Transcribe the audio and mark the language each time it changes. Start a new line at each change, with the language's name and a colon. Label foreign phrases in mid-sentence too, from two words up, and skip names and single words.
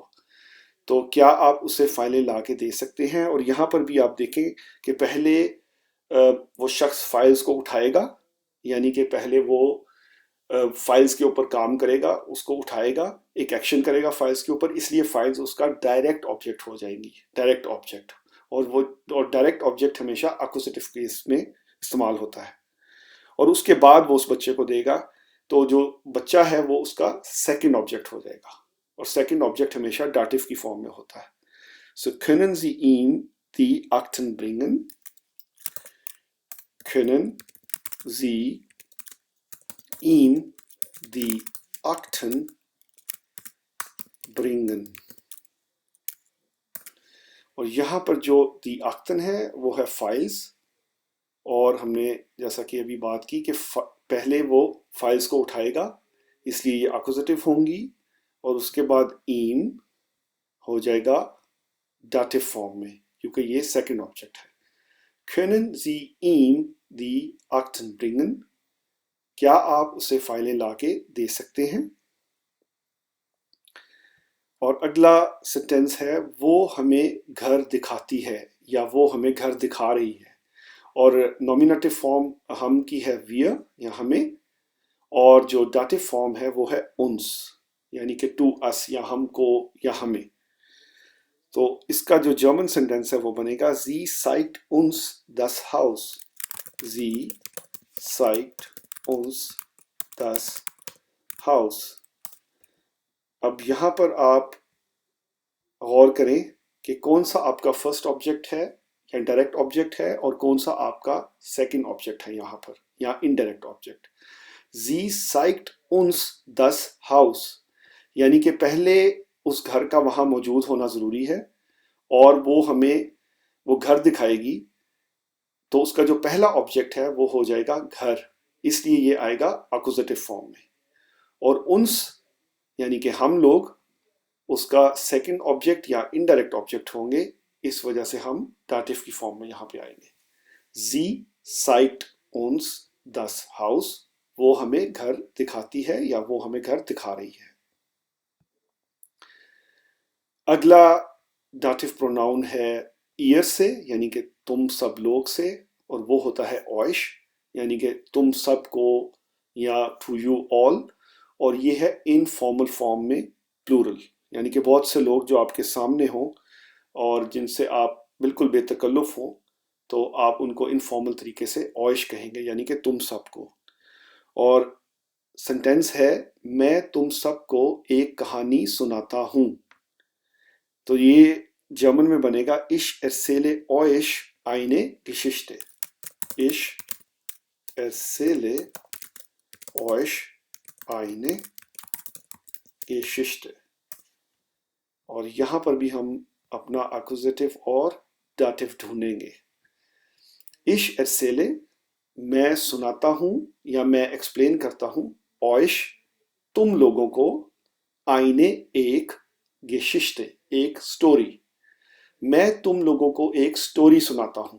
Hindi: तो क्या आप उसे फाइलें ला के दे सकते हैं, और यहाँ पर भी आप देखें कि पहले वो शख्स फाइल्स को उठाएगा, यानी कि पहले वो फाइल्स के ऊपर काम करेगा, उसको उठाएगा, एक एक्शन करेगा फाइल्स के ऊपर, इसलिए फाइल्स उसका
English: direct object
Hindi: हो जाएंगी,
English: direct object.
Hindi: और
English: direct object
Hindi: हमेशा
English: accusative case
Hindi: में इस्तेमाल होता है। और उसके बाद वो उस बच्चे को देगा, तो जो बच्चा है वो उसका
English: second object
Hindi: हो जाएगा, और
English: second object
Hindi: हमेशा डाटिव की फॉर्म में होता है।
German: सो können Sie ihm die Akten bringen? Können Sie ihm die Akten bringen?
Hindi: और यहाँ पर जो
German: die Akten
Hindi: है वो है फाइल्स, और हमने जैसा कि अभी बात की कि पहले वो फाइल्स को उठाएगा, इसलिए ये अक्यूजेटिव होंगी, और उसके बाद ईम हो जाएगा डाटिव फॉर्म में, क्योंकि ये
English: second object
Hindi: है।
German: können Sie ihm die Akten bringen?
Hindi: क्या आप उसे फाइलें लाके दे सकते हैं। और अगला सेंटेंस है वो हमें घर दिखाती है, या वो हमें घर दिखा रही है। और
English: nominative form
Hindi: हम की है wir या हमें, और जो
English: dative form
Hindi: है वो है uns, यानी कि
English: to us
Hindi: या हमको या हमें। तो इसका जो
English: German sentence
Hindi: है वो बनेगा
German: Sie zeigt uns das Haus. Sie zeigt uns das Haus.
Hindi: अब यहाँ पर आप गौर करें कि कौन सा आपका
English: first object
Hindi: है या
English: direct object
Hindi: है, और कौन सा आपका
English: second object
Hindi: है यहाँ पर, या
English: indirect object.
German: Sie zeigt uns das Haus,
Hindi: यानी कि पहले उस घर का वहाँ मौजूद होना ज़रूरी है, और वो हमें वो घर दिखाएगी, तो उसका जो पहला ऑब्जेक्ट है वो हो जाएगा घर, इसलिए ये आएगा
English: accusative form
Hindi: में। और uns यानी कि हम लोग उसका
English: second object
Hindi: या
English: indirect object
Hindi: होंगे, इस वजह से हम डाटिव की फॉर्म में यहाँ पे आएंगे।
German: Sie zeigt uns das Haus,
Hindi: वो हमें घर दिखाती है या वो हमें घर दिखा रही है। अगला
English: dative pronoun
Hindi: है ihr से, यानी कि तुम सब लोग से, और वो होता है euch, यानी कि तुम सब को या
English: to you all,
Hindi: और ये है
English: informal form
Hindi: में प्लूरल, यानी कि बहुत से लोग जो आपके सामने हों और जिनसे आप बिल्कुल बेतकल्लुफ हों, तो आप उनको इनफॉर्मल तरीके से euch कहेंगे, यानी कि तुम सबको। और सेंटेंस है मैं तुम सबको एक कहानी सुनाता हूँ। तो ये जर्मन में बनेगा
German: Ich erzähle euch eine Geschichte. Ich erzähle euch eine Geschichte.
Hindi: और यहाँ पर भी हम अपना अक्यूजेटिव और डाटिव ढूंढेंगे।
German: Ich erzähle
Hindi: मैं सुनाता हूँ या मैं एक्सप्लेन करता हूँ, euch तुम लोगों को, eine एक Geschichte एक स्टोरी, मैं तुम लोगों को एक स्टोरी सुनाता हूँ।